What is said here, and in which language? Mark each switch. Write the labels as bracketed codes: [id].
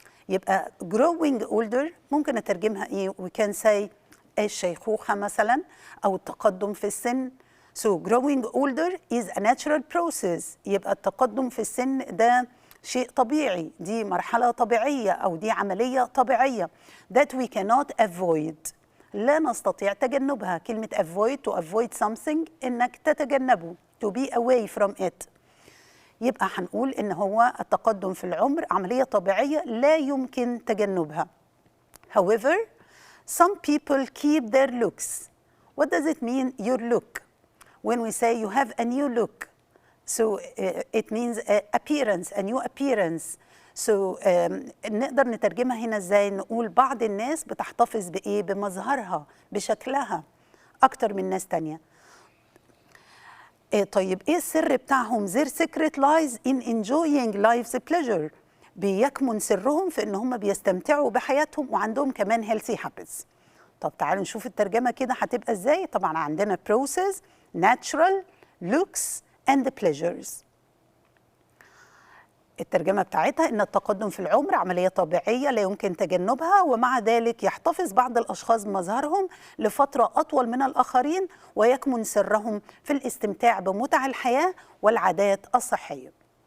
[ar] يبقى growing older ممكن نترجمها إيه؟ [en] We can say [ar] الشيخوخة مثلا أو التقدم في السن. [en] So growing older is a natural process. [ar] يبقى التقدم في السن ده شيء طبيعي، دي مرحلة طبيعية أو دي عملية طبيعية. [en] That we cannot avoid. [ar] لا نستطيع تجنبها. كلمة avoid [en] to avoid something [ar] إنك تتجنبه. [en] To be away from it. [ar] يبقى هنقول إن هو التقدم في العمر عملية طبيعية لا يمكن تجنبها. [en] However, some people keep their looks. What does it mean, your look? When we say you have a new look, so it means appearance, a new appearance. [ar] So نقدر نترجمها هنا ازاي؟ نقول بعض الناس بتحتفظ بإيه؟ بمظهرها، بشكلها أكتر من ناس تانية. طيب إيه السر بتاعهم؟ [en] Their secret lies in enjoying life's pleasure. [ar] بيكمن سرهم في إن هم بيستمتعوا بحياتهم وعندهم كمان healthy habits. طب تعالوا نشوف الترجمة كده هتبقى ازاي؟ طبعا عندنا process, natural, looks and pleasures. الترجمة بتاعتها إن التقدم في العمر عملية طبيعية لا يمكن تجنبها، ومع ذلك يحتفظ بعض الأشخاص بمظهرهم لفترة أطول من الآخرين ويكمن سرهم في الاستمتاع بمتع الحياة والعادات الصحية.